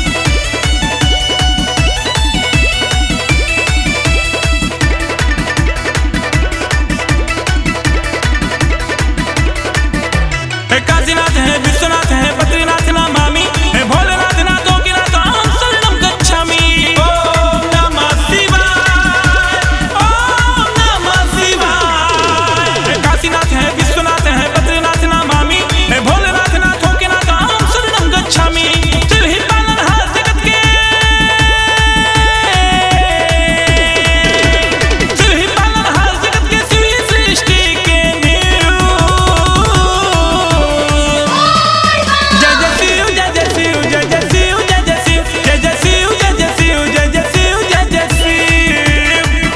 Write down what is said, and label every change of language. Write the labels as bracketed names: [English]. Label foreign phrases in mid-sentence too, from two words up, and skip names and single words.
[Hindi] हे काशीनाथ है विश्वनाथ है बद्रीनाथ [Sanskrit] नमामि [Hindi] हे भोलेनाथ नाथों की नाथ [Sanskrit] अहं शरणं गच्छामि। ओम नमः शिवाय ओम नमः शिवाय। [Hindi] हे काशीनाथ है विश्वनाथ है बद्रीनाथ नमामि हे भोलेनाथ नाथों के नाथ [Sanskrit] अहं शरणं गच्छामि। [Hindi] शिव ही पालनहार जगत के शिव ही पालनहार जगत के शिव ही सृष्टि के नींव। जय जय शिव जय जय शिव जय जय शिव जय जय शिव जय जय शिव जय जय शिव जय जय शिव जय जय शिव।